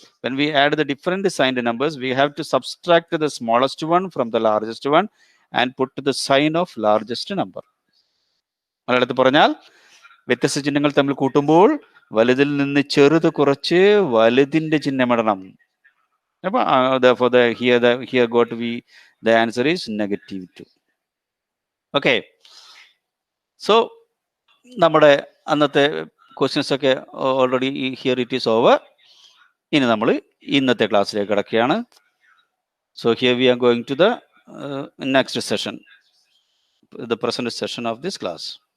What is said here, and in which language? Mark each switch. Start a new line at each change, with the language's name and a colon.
English: When we add the different signed numbers, we have to subtract the smallest one from the largest one and put the sign of largest number.
Malayalam: മലയാളത്തിൽ പറഞ്ഞാൽ, വ്യത്യസ്ത ചിഹ്നങ്ങൾ തമ്മിൽ കൂട്ടുമ്പോൾ വലുതിൽ നിന്ന് ചെറുത് കുറച്ച് വലുതിൻ്റെ ചിഹ്നമിടണം.
English: അപ്പോൾ here got to be the answer is -2. Okay, so
Malayalam: നമ്മുടെ അന്നത്തെ ക്വസ്റ്റ്യൻസ് ഒക്കെ
English: Already here it is over.
Malayalam: ഇനി നമ്മൾ ഇന്നത്തെ ക്ലാസ്സിലേക്ക് കിടക്കുകയാണ്.
English: So here we are going to the next session, the present session of this class.